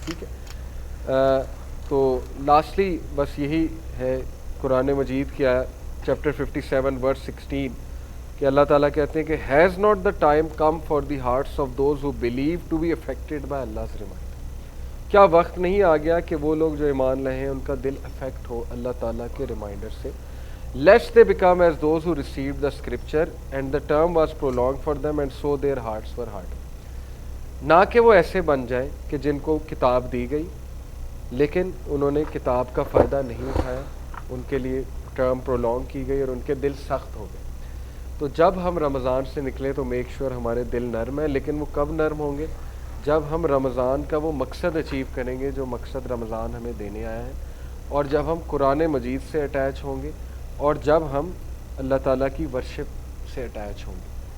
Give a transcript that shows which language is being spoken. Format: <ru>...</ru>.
<ur>ٹھیک ہے. تو لاسٹلی بس یہی ہے قرآن مجید کی چیپٹر 57 ورس 16 کہ اللہ تعالیٰ کہتے ہیں کہ</ur> <en>Has not the time come for the hearts of those who believe to be affected by Allah's reminder.</en> <ur>کیا وقت نہیں آ گیا کہ وہ لوگ جو ایمان لائے ہیں ان کا دل افیکٹ ہو اللہ تعالیٰ کے ریمائنڈر سے.</ur> <en>Lest they become as those who received the scripture and the term was prolonged for them and so their hearts were hardened.</en> <ur>نہ کہ وہ ایسے بن جائیں کہ جن کو کتاب دی گئی لیکن انہوں نے کتاب کا فائدہ نہیں اٹھایا، ان کے لیے ٹرم پرولونگ کی گئی اور ان کے دل سخت ہو گئے. تو جب ہم رمضان سے نکلیں تو</ur> <en>make sure</en> <ur>ہمارے دل نرم ہیں. لیکن وہ کب نرم ہوں گے؟ جب ہم رمضان کا وہ مقصد اچیو کریں گے جو مقصد رمضان ہمیں دینے آیا ہے، اور جب ہم قرآن مجید سے اٹیچ ہوں گے، اور جب ہم اللہ تعالیٰ کی ورشپ سے اٹیچ ہوں گے.</ur>